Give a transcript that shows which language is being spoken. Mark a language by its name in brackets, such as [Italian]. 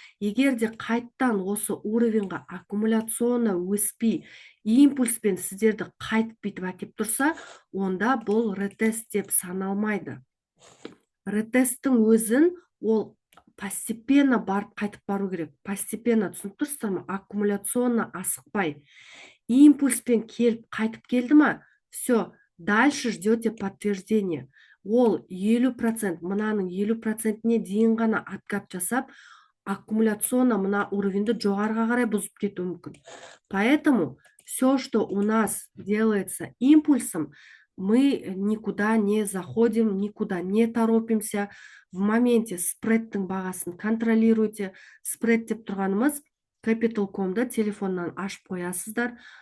[Kazakh] Егер де қайттан осы уровеньға аккумуляционно өспей, импульспен сіздерді қайтып бүйтіп әкеп тұрса, онда бұл ретест деп саналмайды. Ретесттің өзін ол [Russian] постепенно [Kazakh] барып қайтып бару керек. [Russian] Постепенно, [Kazakh] түсініп тұрсыздар ма? Аккумуляционно асықпай. Импульспен келіп қайтып келді ма? [Russian] Все, дальше ждете подтверждение. [Kazakh] Ол 50%, мынаның 50%-не дейін ғана [Russian] откат [Kazakh] жасап, аккумуляционно мына уровеньді жоғарыға қарай бұзып кетуі мүмкін. [Russian] Поэтому все, что у нас делается импульсом, мы никуда не заходим, никуда не торопимся. В моменте [Kazakh] спредтің бағасын [Russian] контролируйте. [Kazakh] Спред деп тұрғанымыз Capital.com'да телефоннан ашып қоясыздар.